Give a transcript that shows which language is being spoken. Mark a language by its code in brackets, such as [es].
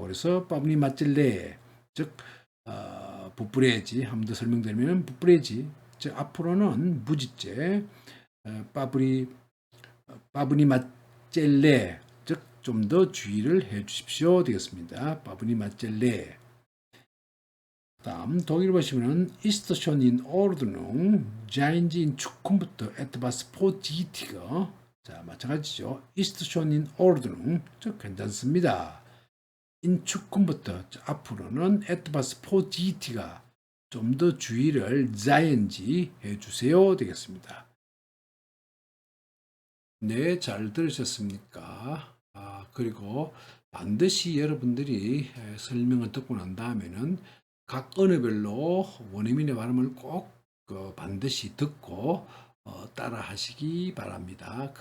[ko] 그래서 파브리마첼레, 즉 부프레지 한 번 더 설명드리면 부프레지, 즉 앞으로는 무지제 파브리마첼레, 즉 좀 더 주의를 해 주십시오 되겠습니다. 파브리마첼레. 다음 독일 보시면은 [de] ist schon in Ordnung, seien Sie in Zukunft etwas vorsichtiger. [ko] 자, 마찬가지죠. [de] ist schon in Ordnung, [ko] 즉 괜찮습니다. [de] in Zukunft, [ko] 앞으로는 [de] etwas vorsichtiger, [ko] 좀 더 주의를 [de] seien Sie [ko] 해주세요 되겠습니다. 네, 잘 들으셨습니까? 그리고 반드시 여러분들이 설명을 듣고 난 다음에는 각 언어별로 원어민의 발음을 꼭 반드시 듣고 따라 하시기 바랍니다.